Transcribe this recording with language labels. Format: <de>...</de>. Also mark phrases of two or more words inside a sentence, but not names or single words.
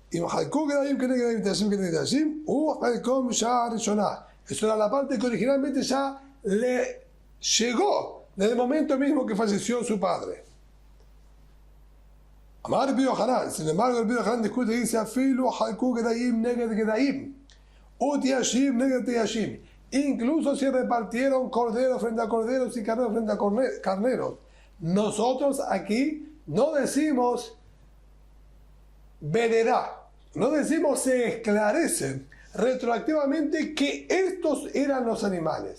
<es>Eso era la parte que originalmente ya le llegó desde el momento mismo que falleció su padre. Amar el Rabbi Yohanan, sin embargo, el Rabbi Yohanan discute y dice:</es> <he>אפילו חלקו גדיים נגד גדיים, ותיישים נגד תיישים.</he> <es>Incluso si repartieron corderos frente a corderos y carneros frente a carneros. Nosotros aquí no decimos vereda, no decimos se esclarece retroactivamente que estos eran los animales.</es>